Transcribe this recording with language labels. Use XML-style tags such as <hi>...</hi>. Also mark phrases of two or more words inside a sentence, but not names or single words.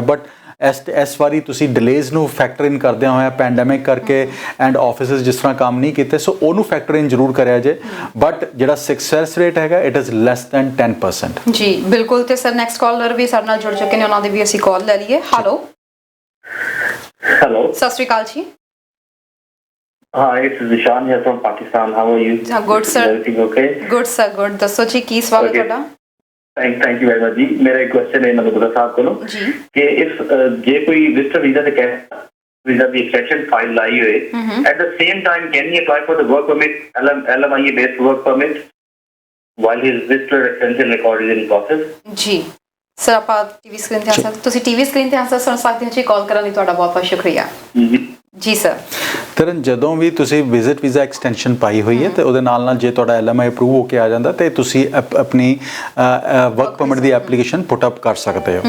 <pa>ਬਟ ਇਸ ਵਾਰੀ ਤੁਸੀਂ ਡਿਲੇਜ਼ ਨੂੰ</pa> <en>factor in</en> <pa>ਕਰਦਿਆਂ ਹੋਇਆ ਪੈਂਡੈਮਿਕ ਕਰਕੇ</pa> <en>and offices</en> <pa>ਜਿਸ ਤਰ੍ਹਾਂ ਕੰਮ ਨਹੀਂ ਕੀਤੇ, ਸੋ ਉਹਨੂੰ</pa> <en>factor in</en> <pa>ਜ਼ਰੂਰ ਕਰਿਆ ਜੇ। ਬਟ ਜਿਹੜਾ</pa> <en>success rate</en> <pa>ਹੈਗਾ</pa> <en>it is less than 10%.</en> <pa>ਜੀ ਬਿਲਕੁਲ। ਤੇ ਸਰ</pa> <en>next caller</en> <pa>ਵੀ ਸਾਡੇ ਨਾਲ ਜੁੜ ਚੁੱਕੇ ਨੇ, ਉਹਨਾਂ ਦੀ ਵੀ ਅਸੀਂ ਕਾਲ ਲੈ ਲਈਏ। ਹੈਲੋ ਸਤਿ ਸ਼੍ਰੀ ਅਕਾਲ ਜੀ।</pa> <en>Hi, this is Ishan here from Pakistan. How are you? Good sir. Everything okay? Good sir, good.</en> <pa>ਦੱਸੋ ਜੀ ਕੀ ਸਵਾਲ ਹੈ ਤੁਹਾਡਾ?</pa> <en>Thank you very much</en> <pa>ਜੀ। ਮੇਰਾ ਇੱਕ ਕੁਐਸਚਨ ਹੈ ਨਵਗੁਰਾ ਸਾਹਿਬ ਕੋਲੋਂ ਕਿ ਇਸ ਜੇ ਕੋਈ ਵਿਜ਼ਟਰ ਵੀਜ਼ਾ ਤੇ ਵੀਜ਼ਾ ਦੀ ਐਕਸਟੈਂਸ਼ਨ ਫਾਈਲ ਲਾਈ ਹੋਏ,</pa> <en>at the same time can he apply for the work permit LMIA based work permit while his visitor extension record is in process?</en> <pa>ਜੀ ਸਰ, ਆਪਾਂ</pa> <en>TV screen</en> <pa>ਤੇ ਆਂਸਰ ਤੁਸੀਂ</pa> <en>TV screen</en> <pa>ਤੇ ਆਂਸਰ ਸੁਣ ਸਕਦੇ ਹੋ ਜੀ। ਕਾਲ ਕਰਨ ਲਈ ਤੁਹਾਡਾ ਬਹੁਤ ਬਹੁਤ ਸ਼ੁਕਰੀਆ ਜੀ ਸਰ। ਤਰਨ ਜਦੋਂ ਵੀ ਤੁਸੀਂ</pa> <en>visit visa extension</en> <pa>ਪਾਈ ਹੋਈ ਹੈ ਤੇ ਉਹਦੇ ਨਾਲ ਜੇ ਤੁਹਾਡਾ LMI ਅਪਰੂਵ ਹੋ ਕੇ ਆ ਜਾਂਦਾ ਤੇ ਤੁਸੀਂ ਆਪਣੀ</pa> <en>work permit</en> <pa>ਦੀ ਐਪਲੀਕੇਸ਼ਨ</pa> <en>put up</en> <pa>ਕਰ ਸਕਦੇ ਹੋ</pa>